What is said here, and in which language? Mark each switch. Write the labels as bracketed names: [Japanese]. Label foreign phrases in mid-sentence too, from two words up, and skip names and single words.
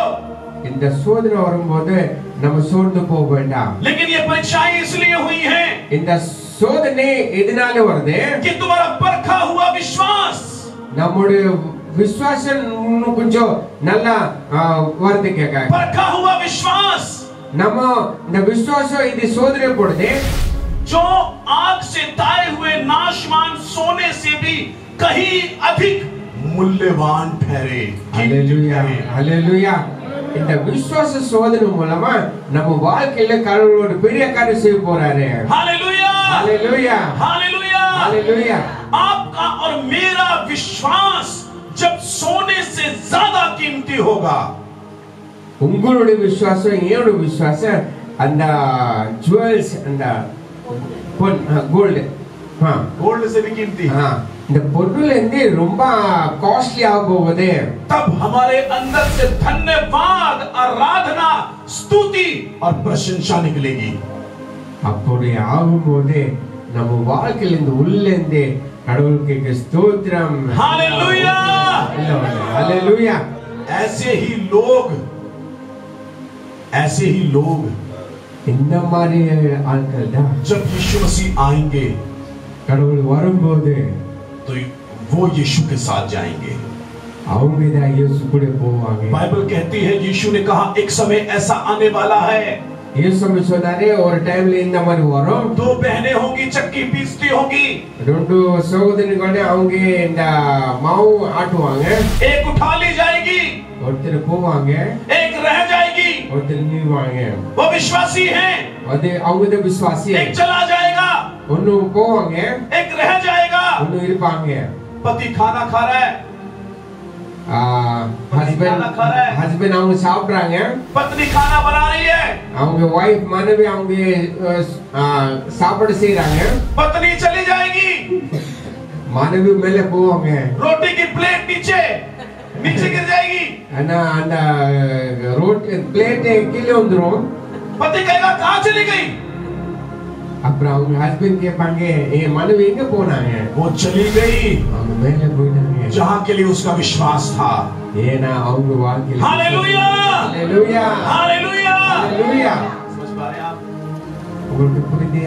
[Tamil] இந்த சோதனை வரும்போது நம்ம சோர்ந்து போக வேண்டாம்। [Hindi] लेकिन ये परीक्षाएं इसलिए हुई हैं, [Tamil] இந்த சோதனை எதனால வருது? [Hindi] कि तुम्हारा परखा हुआ विश्वास, [Tamil] நம்முடைய விசுவாசம் இன்னும் கொஞ்சம் நல்லா வருது கேக்க। [Hindi] परखा हुआ विश्वास, [Tamil] நம்ம இந்த விசுவாசம் இது சோதனை போடுது, [Hindi] जो आग से ताए हुए नाशवान सोने से भी कहीं अधिक मूल्यवान ठहरे। हालेलुया, हालेलुया। [Tamil] இந்த விசுவாச சோதனை மூலமா நம்ம வாழ்க்கையில கடவுளோட பெரிய காரியம் செய்ய போறாரு। [Hindi] हालेलुया, हालेलुया, हालेलुया, हालेलुया। आपका और मेरा विश्वास जब सोने से ज्यादा कीमती होगा, [Tamil] உங்களுடைய விசுவாசம் என்னோட விசுவாசம் அந்த ஜுவல்ஸ் அந்த கோல்ட் [Hindi] गोल्ड से भी कीमती, [Tamil] இந்த பொருள் வந்து ரொம்ப காஸ்ட்லி ஆக போகுது। [Hindi] तब हमारे अंदर से धन्यवाद, आराधना, स्तुति और प्रशंसा निकलेगी। [Tamil] அப்படி ஆகும்போது நம்ம வாழ்க்கையில இருந்து உள்ள இருந்து கடவுளுக்கு ஸ்தோத்திரம்। [Hindi] हालेलुया, हालेलुया। ऐसे ही लोग [Tamil] இந்த மாதிரி ஆட்கள் தான் [Hindi] जब यीशु मसीह आएंगे, [Tamil] கடவுள் வரும்போது [Hindi] तो वो यीशु के साथ जाएंगे। [Tamil] அவங்க தான் இயேசு கூட போவாங்க। [Hindi] बाइबल कहती है, यीशु ने कहा, एक समय ऐसा आने वाला है, [Tamil] இயேசு சொன்னாரே ஒரு டைம்ல இந்த மாதிரி வரும், [Hindi] दो बहनें होंगी, चक्की पीसती होगी, [Tamil] ரெண்டு சகோதரிகளே அவங்க இந்த மாவு ஆட்டுவாங்க, [Hindi] एक उठा ली जाएगी, [Tamil] ஒருத்தர் போவாங்க, [Hindi] एक रह जाएगी। [Tamil] ஒருத்தர் நிறுவாங்க। [Hindi] वो विश्वासी हैं, [Tamil] அது அவங்க தான் விசுவாசி। [Hindi] एक चला जाएगा, [Tamil] ஒன்னு போவாங்க, [Hindi] एक रह जाएगा। [Tamil] ஒன்னு இருப்பாங்க। [Hindi] पति खाना खा रहा है, [Tamil] ஹஸ்பண்ட் அவங்க சாப்பிடுறாங்க, [Hindi] पत्नी खाना बना रही है, [Tamil] அவங்க வைஃப் மனைவி அவங்க சாப்பாடு செய்றாங்க, [Hindi] पत्नी चली जाएगी, [Tamil] மனைவி மேலே போவாங்க, [Hindi] रोटी की प्लेट नीचे गिर जाएगी, [Tamil] ஆனா அந்த ரோட்டி பிளேட் கீழே வந்துரும்। [Hindi] पति कहेगा कहाँ चली गई, [Tamil] அப்புறம் அவங்க ஹஸ்பண்ட் கேட்பாங்க என் மனைவி எங்க போனாங்க? [Hindi] वो चली गई [Tamil] அவங்க மேலே போயிட்டாங்க, [Hindi] जहाँ के लिए उसका विश्वास था। [Tamil] ஏன்னா அவங்க வாழ்க்கையில [Hindi] हालेलुया, हालेलुया, हालेलुया, हालेलुया। समझ पा रहे हैं आप? [Tamil] உங்களுக்கு புரியுதா?